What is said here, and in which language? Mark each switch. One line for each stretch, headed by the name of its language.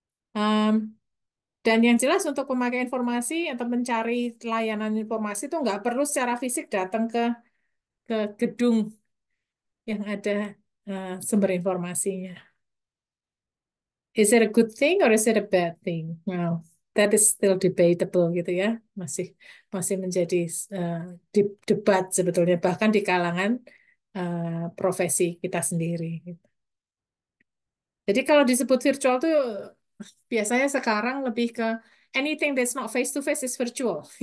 Indonesian: Um, dan yang jelas untuk pemakai informasi atau mencari layanan informasi itu nggak perlu secara fisik datang ke gedung yang ada sumber informasinya.
English: Is it a good thing or is it a bad thing? Well, that is still debatable
Indonesian: gitu ya. Masih masih menjadi eh, debat sebetulnya bahkan di kalangan profesi kita sendiri. Gitu. Jadi kalau disebut virtual tuh biasanya sekarang lebih ke
English: anything that's not face to face is virtual.